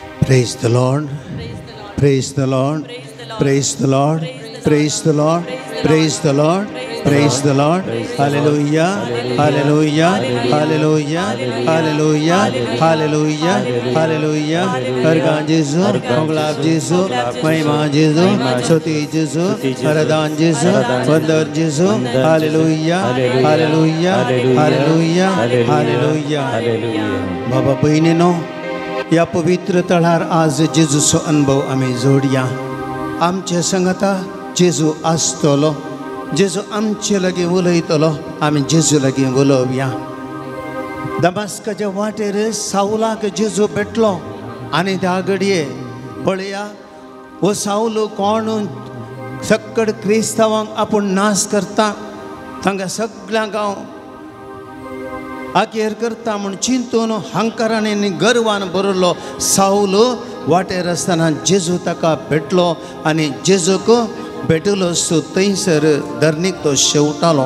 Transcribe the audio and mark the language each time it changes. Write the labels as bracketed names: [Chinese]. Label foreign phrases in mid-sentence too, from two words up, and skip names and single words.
[English] Praise the Lord. Praise the Lord. Praise the Lord. Praise the Lord. Praise the Lord. Praise the Lord. Hallelujah. Hallelujah. Hallelujah. Hallelujah. Hallelujah. Hallelujah. Hargan Jesu, Konglab Jesu, Mahima Jesu, Soti Jesu, Haradan Jesu, Vandar Jesu. Hallelujah. Hallelujah. Hallelujah. Hallelujah. [Konkani] Baba बहिणीनो, या पवित्र तळार आज जेजूचो अनुभव आमी जोडया. आमचे संगता जेजू आसतलो. जेजू आमचे लागीं उलयतलो. आमी जेजू लागीं उलोवया. दमास्काच्या वाटेर सावलाक जेजू भेटलो आनी त्या घडये पळया हो सावल कोण सक्कड क्रिस्तांवांक आपूण नाश करता, तांकां सगळ्यांक हांव आकेर करता म्हूण चिंतून हंकारान आनी गर्वान भरलो सावल वाटेर आसतना जेजू ताका भेटलो आनी जेजूक भेटलो सो थंयसर धरणीक तो शेवटालो.